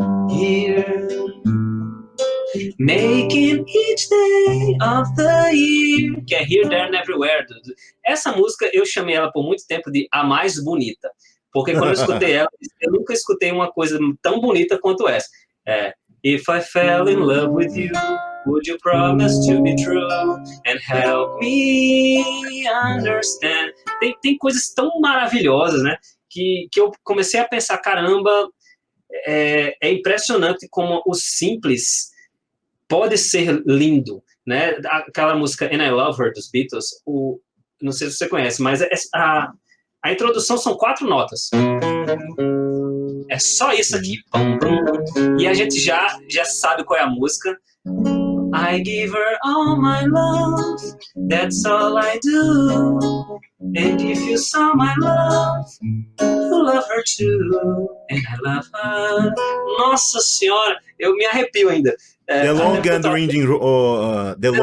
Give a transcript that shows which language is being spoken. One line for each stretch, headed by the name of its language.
English: Here, making each day of the year,
Portuguese: que é
English: Here, There and Everywhere.
Portuguese: Essa música eu chamei ela por muito tempo de a mais bonita, porque quando eu escutei ela, eu nunca escutei uma coisa tão bonita quanto essa.
English: If I fell in love with you, would you promise to be true and help me understand?
Portuguese: Tem coisas tão maravilhosas, né? Que eu comecei a pensar, caramba, é impressionante como o simples pode ser lindo, né? Aquela música And I Love Her dos Beatles, não sei se você conhece, mas a introdução são 4 notas. É só isso aqui. E a gente já sabe qual é a música.
English: I give her all my love, that's all I do. And if you saw my love, you love her too. And I love her.
Portuguese: Nossa Senhora, eu me arrepio ainda.
English: The Long and Winding Road.